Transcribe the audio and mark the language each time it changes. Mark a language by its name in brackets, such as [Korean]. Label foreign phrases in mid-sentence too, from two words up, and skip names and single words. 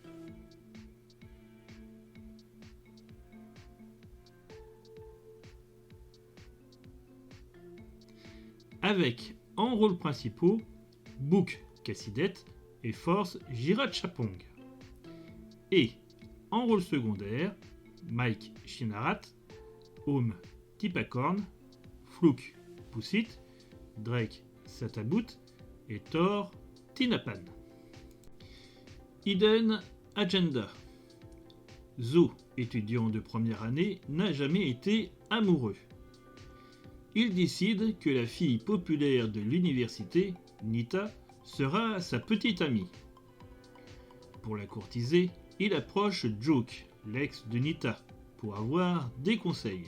[French] Avec en rôles principaux Book Cassidet et Force Jirachapong. Et en rôle secondaire Mike Shinarat, Home Tipacorn, Flouk Poussit, Drake Satabout et Thor Tinapan. Hidden Agenda. Zo, étudiant de première année, n'a jamais été amoureux. Il décide que la fille populaire de l'université, Nita, sera sa petite amie. Pour la courtiser, il approche Joke, l'ex de Nita, pour avoir des conseils.